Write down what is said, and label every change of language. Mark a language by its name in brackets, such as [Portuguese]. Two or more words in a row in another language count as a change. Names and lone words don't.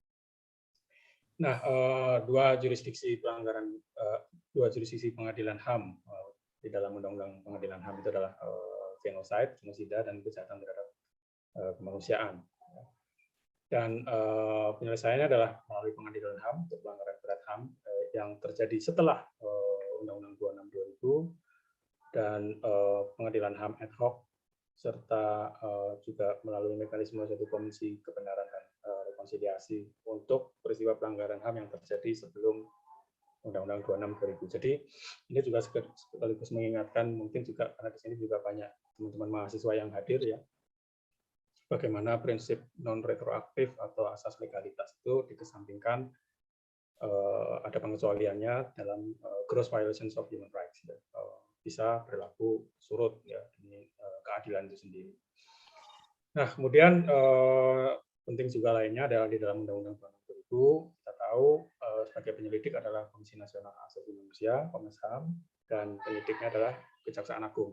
[Indonesian] Nah, dua jurisdiksi pengadilan HAM di dalam Undang-Undang Pengadilan HAM itu adalah genosida, dan kejahatan terhadap kemanusiaan. Dan penyelesaiannya adalah melalui pengadilan HAM untuk pelanggaran berat HAM yang terjadi setelah Undang-Undang 26 2000, dan pengadilan HAM [Latin] ad hoc, [Indonesian] serta juga melalui mekanisme suatu komisi kebenaran dan rekonsiliasi untuk peristiwa pelanggaran HAM yang terjadi sebelum Undang-Undang 26 2000. Jadi ini juga sekaligus mengingatkan, mungkin juga karena di sini juga banyak teman-teman mahasiswa yang hadir ya, bagaimana prinsip non retroaktif atau asas legalitas itu dikesampingkan, ada pengecualiannya dalam [English] gross violations of human rights. [Indonesian] Bisa berlaku surut ya, demi keadilan itu sendiri. Nah, kemudian penting juga lainnya adalah di dalam Undang-Undang 2000 kita tahu sebagai penyelidik adalah Komisi Nasional Hak Asasi Manusia, Komnas HAM, dan penyidiknya adalah Kejaksaan Agung.